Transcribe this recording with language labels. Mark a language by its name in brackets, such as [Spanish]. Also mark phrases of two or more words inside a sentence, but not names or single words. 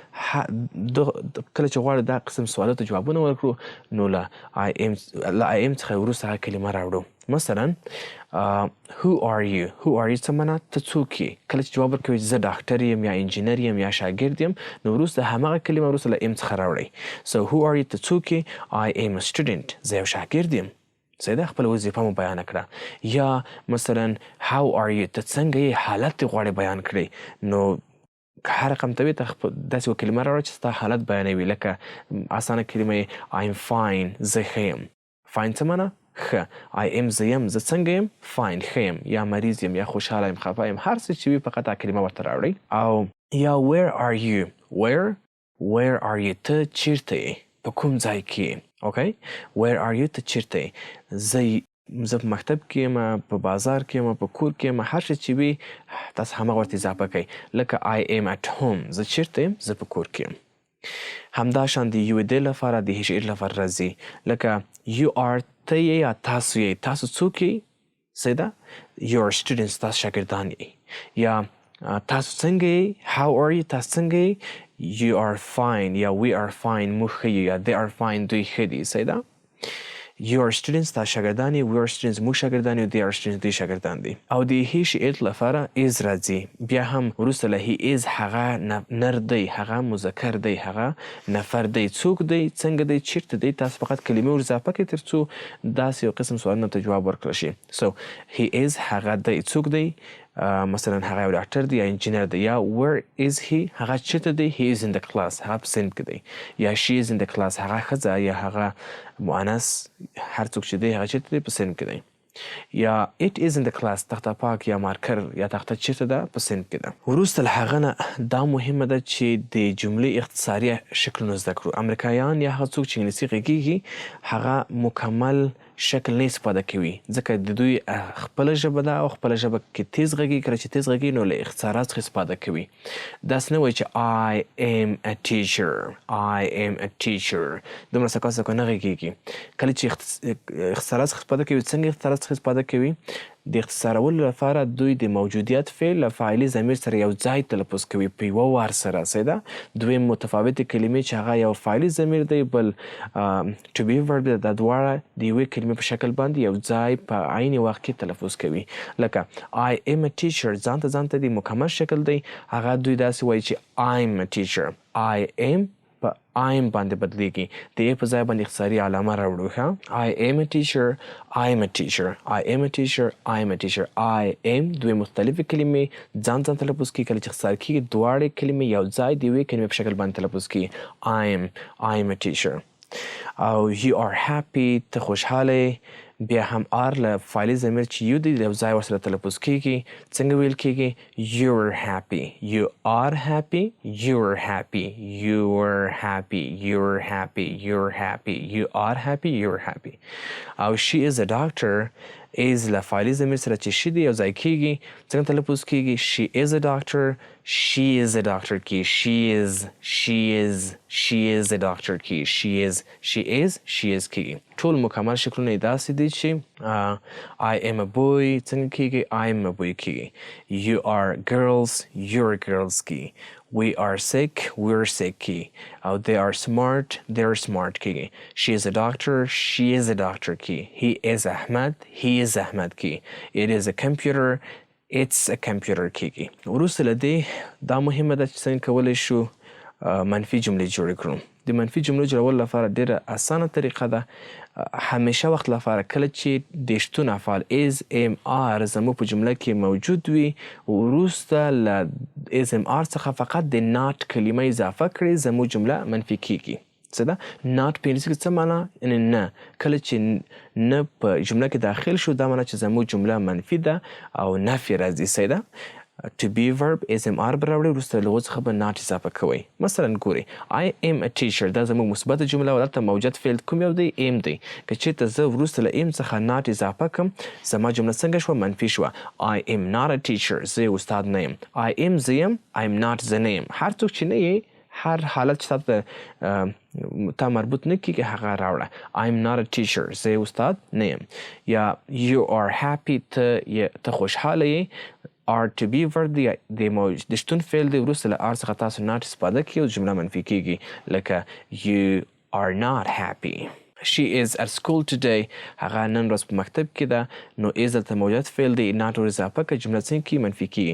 [Pashto] کله چې غواړو دا قسم سوالو ته جوابونه ورکړو، نو له [English] I am [Pashto] څخه وروسته هغه کلمه راوړو. مثلا [English] who are you [Pashto] څه معنا؟ ته څوک یې. کله چې جواب ورکوي زه ډاکټر یم یا انجینر یم یا شاګرد یم، نو وروسته همغه کلمه وروسته له am څخه راوړئ. [English] so who are you [Pashto] ته څوک یې؟ [English] I am a student، [Pashto] زه یو شاګرد یم. سیده خپل وظیفه مو بیان کړه. یا مثلا how are you ته څنګه یې، حالت غواړي بیان کړئ، نو هر رقم ته ته داسې یو کلمه راوړه چې ستا حالت بیانوي. لکه اسانه کلمه یې [English] I'm fine، [Pashto] زه ښه یم. fine څه معنی؟ ښه. [English] I am [Pashto] زه یم، زه څنګه یم؟ fine، ښه یم، یا مریض یم، یا خوشحاله یم، خفه یم، هر څه چې وي فقط دا کلمه ورته راوړئ. او یا [English] where are you؟ where are you؟ [Pashto] ته چیرته یې؟ په کوم ځای کې یې؟ اوکې، [English] where are you؟ [Pashto] ته چیرته یې؟ زه په مکتب کې یم، په بازار کې یم، په کور کې یم، هر څه چې وي تاسو همغه ورته اضافه کوئ. [English] لکه I am at home، [Pashto] زه چیرته یم؟ زه په کور کې یم. همداشان د یو د لپاره د هي شعر لپاره راځي. لکه [English] you are [Pashto] ته یې یا تاسو یې، تاسو څوک یې؟ [English] سیده you are students، [Pashto] تاسو شاګردان یې. یا تاسو څنګه یې؟ [English] how are you؟ [Pashto] تاسو څنګه یې؟ [English] you are fine یا we are fine، [Pashto] موږ ښه یو، یا [English] they are fine، [Pashto] دوی ښه دي. [English] سیده you are students، [Pashto] تاسو شاګردان یې، [English] we are students، [Pashto] موږ شاګردان یو، [English] they are students، [Pashto] دوی شاګردان دي. او د هي شعر لپاره is راځي. بیا هم وروسته له [English] he is [Pashto] هغه نر دی، هغه مذکر دی، هغه نفر دی، څوک دی، څنګه دی، چیرته دی. تاسو فقط کلمې ور اضافه کړئ تر څو داسې یو قسم سوالونو ته جواب ورکړل شي. [English] so he is [Pashto] هغه دی، څوک دی، مثلا هغه یو ډاکټر دی یا انجینر دی. [English] یا where is he؟ [Pashto] هغه چیرته دی؟ [English] he is in the class، [Pashto] هغه په صنف کې دی. [English] یا she is in the class، [Pashto] هغه ښځه یا هغه مؤنث هر څوک چې دی هغه چیرته دی؟ په صنف کې دی. [English] یا it is in the class، [Pashto] تخته پاک یا مارکر یا تخته چیرته ده؟ په صنف کې ده. وروسته له هغه نه دا مهمه ده چې د جملې اختصاري شکلونه زده کړو. امریکایان یا هغه څوک چې انګلیسي غږیږي هغه مکمل شکل نه استفاده کوي، ځکه د دوی خپله ژبه ده او خپله ژبه کې تیز غږیږي. کله چې تیز غږیږي نو له اختصارات څخه استفاده کوي. داسې نه وایي چې [English] I am a teacher، I am a teacher، [Pashto] دومره سکا سکا نه غږیږي. کله چې اختصارات څخه استفاده کوي، څنګه اختصارات څخه استفاده کوي؟ د اختصارولو لپاره دوی د موجودیت فعل له فاعلي ضمیر سره یو ځای تلفظ کوي په یوه وار سره. سیده دوی متفاوتې کلمې چې هغه یو فاعلي ضمیر دی، بل [English] to be verb [Pashto] دی، دا دواړه د یوې کلمې په شکل باندې یو ځای په عین وخت کې تلفظ کوي. [English] لکه I am a teacher، [Pashto] ځانته د مکمل شکل دی، هغه دوی داسې وایي چې [English] I'm a teacher. I am [Pashto] په I'm باندې بدلیږي، د ای په ځای باندې اختصاري علامه راوړو. ښه، [English] I am a teacher، I am a teacher، I am a teacher، I am a teacher. I am [Pashto] دوی مختلفې کلمې ځان تلفظ کیږي. کله چې اختصار کیږي دواړې کلمې یو ځای د یوې کلمې په شکل باندې تلفظ کیږي. [English] I am a teacher. او you are happy، [Pashto] ته خوشحاله یې. بیا هم آر له فاعلي ضمیر چې یو دی یو ځای ورسره تلفظ کیږي. څنګه ویل کیږي؟ [English] you're happy، you are happy، you're happy، you're happy، you're happy، you're happy، you are happy، you're happy. [Pashto] او [English] she is a doctor، [Pashto] is له فاعلي ضمیر سره چې she دی یو ځای کیږي. [English] څنګه تلفظ کیږي؟ she is a doctor، she is a doctor کی، she is a doctor کی، she is کیږي. [Pashto] ټول مکمل شکلونه یې داسې دي چې [English] I am a boy [Pashto] څنګه کیږي؟ [English] I am a boy کیږي. you are girls، you're girls کی. we are sick، we're sick کی. او they are smart، they're smart کیږي. she is a doctor، she is a doctor کی. he is Ahmed، he is Ahmed کی. it is a computer، it's a computer کیږي. [Pashto] وروسته له دې دا مهمه ده چې څنګه کولی شو منفي جملې جوړې کړو. د منفي جملو جوړولو لپاره ډیره اسانه طریقه ده. همیشه وخت لپاره کله چې د شتون افعال [English] is am are [Pashto] زموږ په جمله کې موجود وي، وروسته له [English] is am are [Pashto] څخه فقط د not کلمه اضافه کړئ، زموږ جمله منفي کیږي. څه ده؟ not په انګلیسي کې څه معنا؟ یعنې نه. کله چې نه په جمله کې داخل شو دا معنا چې زموږ جمله منفي ده او نفي راځي. صحیح ده؟ [English] to be verb is am are [Pashto] به راوړئ، وروسته له هغو څخه به not اضافه کوئ. [English] مثلا ګورئ I am a teacher، [Pashto] دا زموږ مثبته جمله و، دلته موجود فعل کوم یو دی؟ am دی. که چېرته زه وروسته له am څخه not اضافه کړم زما جمله څنګه شوه؟ منفي شوه. [English] I am not a teacher، [Pashto] زه یو استاد نه یم. [English] I am [Pashto] زه یم، [English] I am not [Pashto] زه نه یم. هر څوک چې نه یې، هر حالت چې تا مربوط نه کیږي هغه راوړه. [English] I am not a teacher، [Pashto] زه یو استاد نه یم. یا [English] you are happy، [Pashto] ته خوشحاله یې. are [English] to be verb [Pashto] دی، د شتون فعل دی، وروسته له are څخه تاسو not استفاده کړئ او جمله منفي کیږي. [English] لکه you are not happy. she is at school today، [Pashto] هغه نن ورځ په مکتب کې ده. نو is دلته موجود فعل دی، not ور اضافه کړه، جمله څنګه کیږي؟ منفي کیږي.